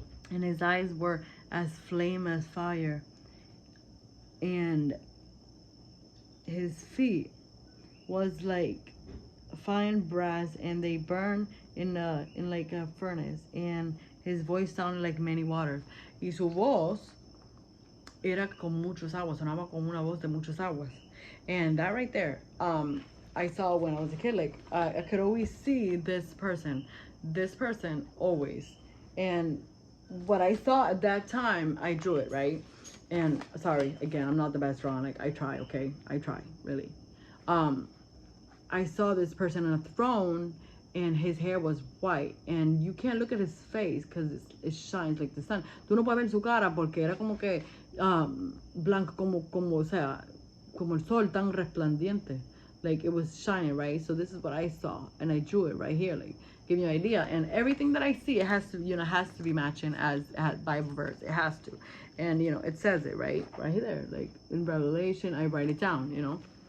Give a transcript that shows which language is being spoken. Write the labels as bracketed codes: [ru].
[en] And his eyes were as flame as fire. And his feet was like fine brass, and they burned in like a furnace, and his voice sounded like many waters. [es] Y su voz era con muchos aguas, sonaba como una voz de muchas aguas. [en] And that right there, I saw when I was a kid, like I could always see this person always. And what I saw at that time, I drew it, right? And sorry, again, I'm not the best drawing. Like, I try, okay? I try, really. I saw this person on a throne, and his hair was white, and you can't look at his face because it shines like the sun. [es] Tú no puedes ver su cara porque era como que blanco, como, o sea, como el sol tan resplandeciente. [en] Like, it was shining, right? So this is what I saw, and I drew it right here, like, give you an idea. And everything that I see, it has to, you know, has to be matching as Bible verse. It has to. And, you know, it says it, right there, like in Revelation, I write it down, you know.